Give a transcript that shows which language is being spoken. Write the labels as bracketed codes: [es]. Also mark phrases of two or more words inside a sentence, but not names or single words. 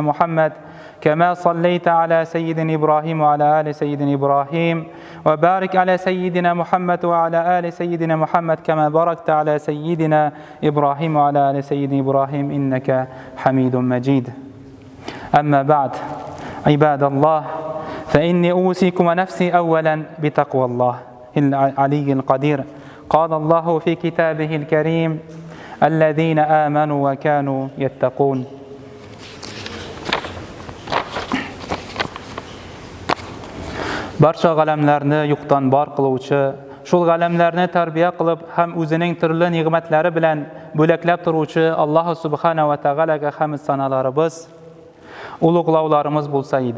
[ar] محمد كما صليت على سيدنا إبراهيم وعلى آل سيدنا إبراهيم وبارك على سيدنا محمد وعلى آل سيدنا محمد كما باركت على سيدنا إبراهيم وعلى آل سيدنا إبراهيم إنك حميد مجيد أما بعد عباد الله فإني أوصيكم ونفسي أولا بتقوى الله العلي القدير قال الله في كتابه الكريم الذين آمنوا وكانوا يتقون [uz] barcha g'alamlarni yuqdan bor qiluvchi, shul g'alamlarni tarbiya qilib ham o'zining turli ne'matlari bilan bo'laklab turuvchi Alloh subhanahu va taolaga hamd sanolarimiz, ulug'lovlarimiz bo'lsa edi.